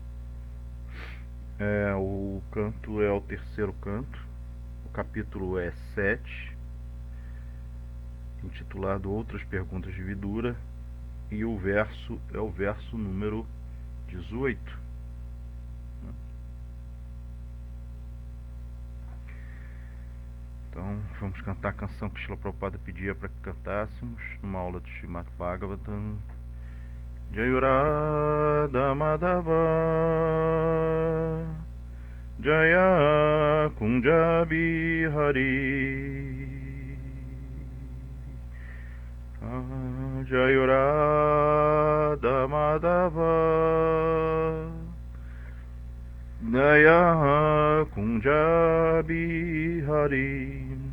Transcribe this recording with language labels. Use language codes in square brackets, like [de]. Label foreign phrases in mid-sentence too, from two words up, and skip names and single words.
[pt] O canto é o terceiro canto, o capítulo é 7, intitulado Outras Perguntas de Vidura, e o verso é o verso número 18. Então vamos cantar a canção que Srila Prabhupada pedia para que cantássemos numa aula de Srimad Bhagavatam. [sa] Jayurada Madhava Jaya Kunja Bihari Jayurada Madhava Jaya Kunja Bihari